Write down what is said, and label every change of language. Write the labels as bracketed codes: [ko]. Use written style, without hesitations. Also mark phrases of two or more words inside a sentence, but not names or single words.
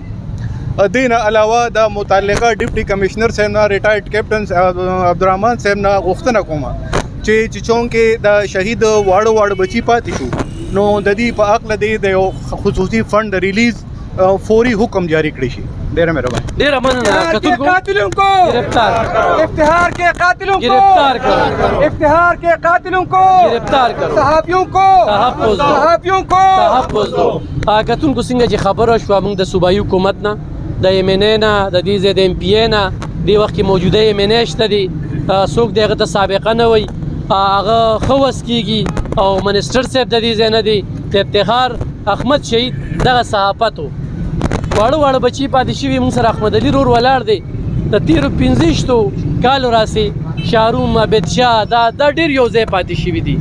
[ps] دین علاوه د متعلقه [en] deputy commissioner [ps] صاحب نه [en] retired captain [ps] عبدالرحمن صاحب نه غوښتنه کوم چې چونکې د شهید واړه بچي پاتې شو نو د دې په حق له د یو خصوصي فنډ د ریلیز فوری حکم جاری کړی شي. ډېره مهرباني. ډېره مننه. [ur] قاتلوں کو گرفتار کرو. افتخار کے قاتلوں کو گرفتار کرو. افتخار کے قاتلوں کو گرفتار کرو. صحافیوں کو تحفظ دو. صحافیوں کو تحفظ دو. [ps] کتونکو څنګه چې خبره شوه موږ د صوبایي حکومت نه د ایم این اے نه د دې ځای د ایم پی اے نه دې وخت کې موجوده ایم این اے شته دي څوک د هغه ته سابقه نه وي هغه ښه وس کېږي او منسټر صاحب د دې ځای نه دی د افتخار احمد شهید دغه صحافت و واړه بچي پاتې شوي موږ سره احمد علي رور ولاړ دی د تېرو 15 کالو راسې شاهروم عبدشاه دا ډېر یو ځای پاتې شوي دي.